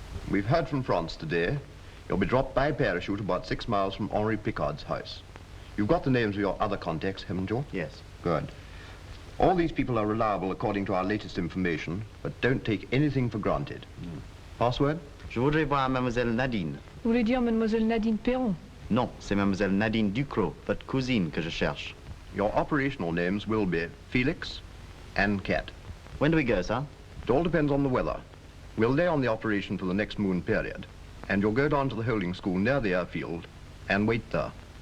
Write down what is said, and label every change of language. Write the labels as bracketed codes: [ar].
[en] We've heard from France today. You'll be dropped by parachute about 6 miles from Henri Picard's house. You've got the names of your other contacts, haven't you? Yes. Good. All these people are reliable according to our latest information, but don't take anything for granted. Password? [fr] Je voudrais voir Mademoiselle Nadine. Vous voulez dire Mademoiselle Nadine Perron? Non, c'est Mademoiselle Nadine Ducrot, votre cousine, que je cherche. [en] Your operational names will be Felix and Cat. When do we go, sir? It all depends on the weather. We'll lay on the operation for the next moon period, and you'll go down to the holding school near the airfield and wait there.